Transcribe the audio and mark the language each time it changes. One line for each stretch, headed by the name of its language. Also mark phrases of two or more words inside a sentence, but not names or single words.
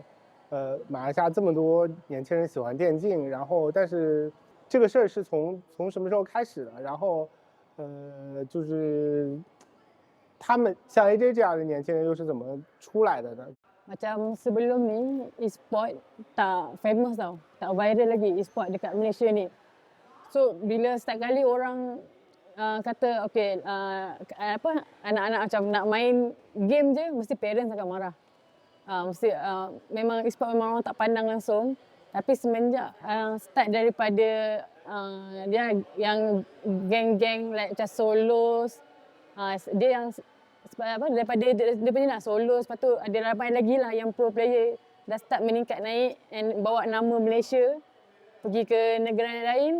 Chinese: 马来西亚这么多年轻人喜欢电竞，然后但是这个事儿是从什么时候开始的？然后，就是他们像 AJ 这样的年轻人又是怎么出来的呢？
Malay: Macam sebelum ni e-sport tak famous tau, tak viral lagi e-sport dekat Malaysia ni. So bila setiap kali orang kata okey anak-anak macam nak main game je mesti parents akan marah. Memang e-sport memang orang tak pandang langsung, tapi semenjak start daripada dia yang geng-geng like macam Solos, dia yang daripada nak Solos, lepas tu ada ramai lagi lah yang
English: pro player
Malay: dah start meningkat naik and bawa nama Malaysia pergi ke negara lain.